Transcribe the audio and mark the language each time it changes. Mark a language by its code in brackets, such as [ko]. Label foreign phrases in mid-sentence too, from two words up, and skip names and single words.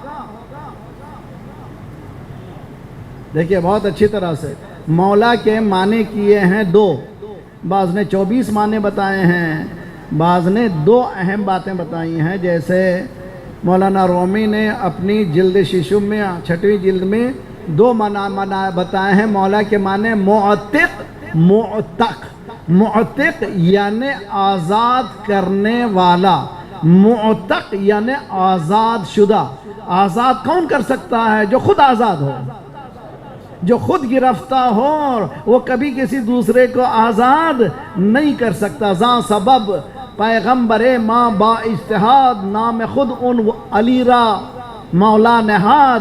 [ur] دیکھیے بہت اچھی طرح سے مولا کے معنی کیے ہیں 2، بعض نے 24 معنی بتائے ہیں، بعض نے 2 اہم باتیں بتائی ہیں۔ جیسے مولانا رومی نے اپنی جلد ششم میں 6ویں جلد میں 2 معنی بتائے ہیں مولا کے معنی: معتق، معتق۔ معتق یعنی آزاد کرنے والا، معتق یعنی آزاد شدہ۔ آزاد کون کر سکتا ہے؟ جو خود آزاد ہو، جو خود گرفتہ ہو، وہ کبھی کسی دوسرے کو آزاد نہیں کر سکتا۔ [fa] ذا سبب پیغمبر ماں با اجتہاد، نام خود ان علی را مولا نہاد۔